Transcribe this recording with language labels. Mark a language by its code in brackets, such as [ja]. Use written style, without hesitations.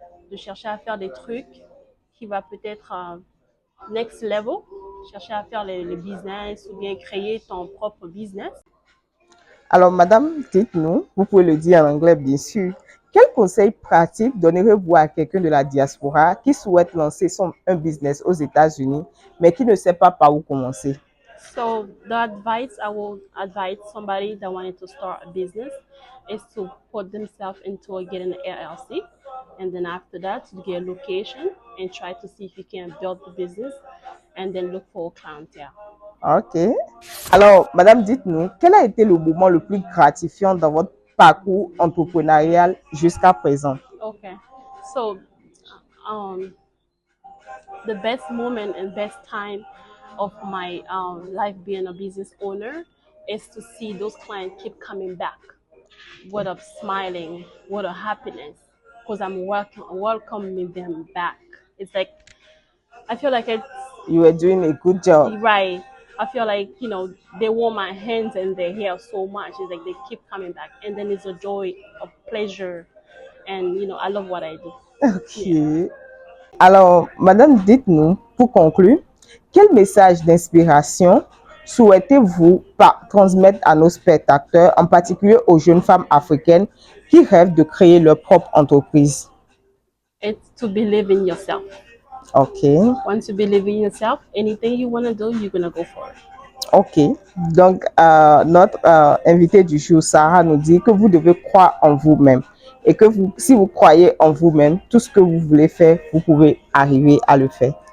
[fr] de chercher à faire des trucs qui va peut-être [en] next level, [fr] chercher à faire le business ou bien créer ton propre business. Alors, madame, dites-nous, vous pouvez le dire en anglais, bien sûr. Quel conseil pratique donnerez-vous à quelqu'un de la diaspora qui souhaite lancer un business aux États-Unis, mais qui ne sait pas par où commencer? [en] So the advice I will advise somebody that wanted to start a business is to put themselves into getting an LLC, and then after that to get a location and try to see if you can build the business, and then look for a clientele. Ok. [fr] Alors, madame, dites-nous, quel a été le moment le plus gratifiant dans votre parcours entrepreneurial jusqu'à présent? [en] Okay, so the best moment and best time of my life being a business owner is to see those clients keep coming back with a smiling, with a happiness, because I'm welcoming them back. It's like I feel like it's You were doing a good job. right. I feel like they want my hands and their hair so much. It's like they keep coming back, and then it's a joy, a pleasure, and I love what I do. Ok. Yeah. [fr] Alors, madame, dites-nous, pour conclure, quel message d'inspiration souhaitez-vous transmettre à nos spectateurs, en particulier aux jeunes femmes africaines qui rêvent de créer leur propre entreprise? [en] It's to believe in yourself. Ok. Once you believe in yourself, anything you want to do, you're gonna go for it. Ok. [fr] Donc, notre invité du jour, Sarah, nous dit que vous devez croire en vous-même et que si vous croyez en vous-même, tout ce que vous voulez faire, vous pouvez arriver à le faire.